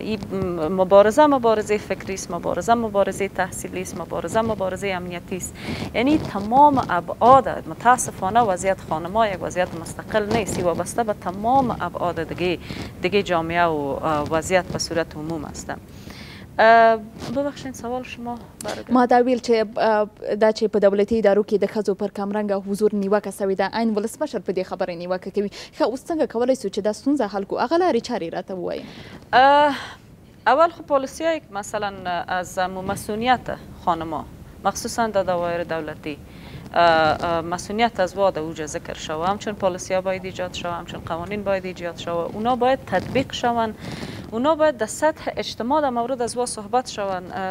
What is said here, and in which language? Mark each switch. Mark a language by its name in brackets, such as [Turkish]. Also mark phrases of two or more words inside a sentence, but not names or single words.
[Persian] این مبارزه فکری است، مبارزه تحصیلی است، مبارزه امنیتی است. یعنی تمام ابعاد متاسفانه وضعیت خانم‌ها یک وضعیت مستقل نیست، وابسته به تمام ابعاد دیگه جامعه و وضعیت به صورت عموم است. ببخشید سوال شما برګه [Pashto] ما دا ویل چې په دولتي ادارو کې د ښځو پر کمرنګه حضور نیوکه سوې ده، عین ولسمشر په دې خبرې نیوکه کوي. ښه اوس څنګه کولی شو چې دا ستونزه حل کړو؟ هغه لارې چارې راته ووایي. [Persian] اول خب پالیسی‌هایی که مثلا از مسئولیت خانم‌ها مخصوصا در دوایر دولتی مسئولیت از واد اوج ذکر شوه، همچون پالیسی‌ها باید ایجاد شوه، همچون قوانین باید ایجاد شوه، اونا باید تطبیق شوند، اونا باید در سطح اجتماع در مورد از وا صحبت شوند.